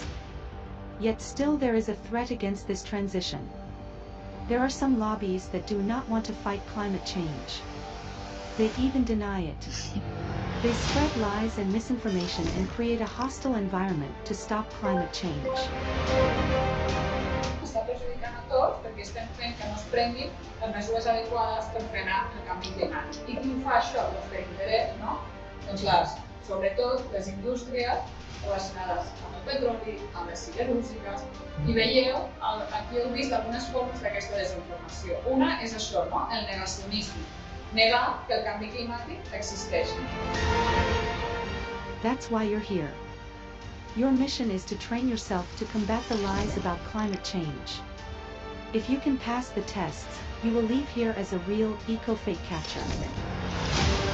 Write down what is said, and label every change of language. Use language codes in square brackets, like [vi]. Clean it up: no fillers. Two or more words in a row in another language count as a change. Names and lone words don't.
[en] Yet still there is a threat against this transition. There are some lobbies that do not want to fight climate change. They even deny it. They spread lies and misinformation and create a hostile environment to stop climate change. [ca] Està perjudicant a tots perquè estem fent que no es prenguin les mesures adequades per frenar el canvi climàtic. I qui ho fa això? Doncs per interès, no? Doncs sobretot les indústries relacionades amb el petroli, amb les siderúrgiques, i veieu, aquí heu vist algunes formes d'aquesta desinformació. Una és això, no? El negacionisme. Negar que el canvi climàtic existeix. [en] That's why you're here. Your mission is to train yourself to combat the lies about climate change. If you can pass the tests, you will leave here as a real eco-fake catcher.